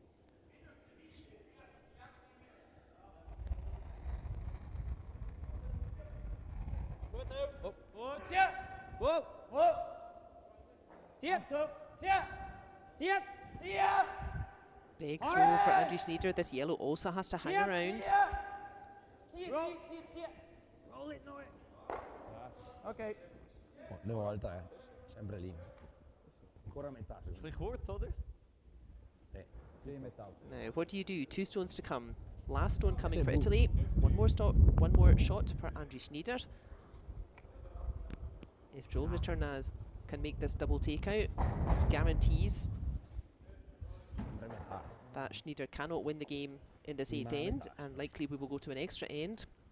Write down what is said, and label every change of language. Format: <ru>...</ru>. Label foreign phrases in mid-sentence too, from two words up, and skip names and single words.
<en>Whoa! Big throw for Andrew Schnider. This yellow also has to hang around. Okay.</en> <it>Oh, 2 volte, sempre lì. Ancora metà.</it> <de>Ist ein bisschen kurz, oder?</de> <en>Now, what do you do? 2 stones to come. Last stone coming for Italy. One more shot for Andrew Schneider. If Joel Retornaz can make this double takeout, guarantees that Schneider cannot win the game in this 8th end, and likely we will go to an extra end.</en>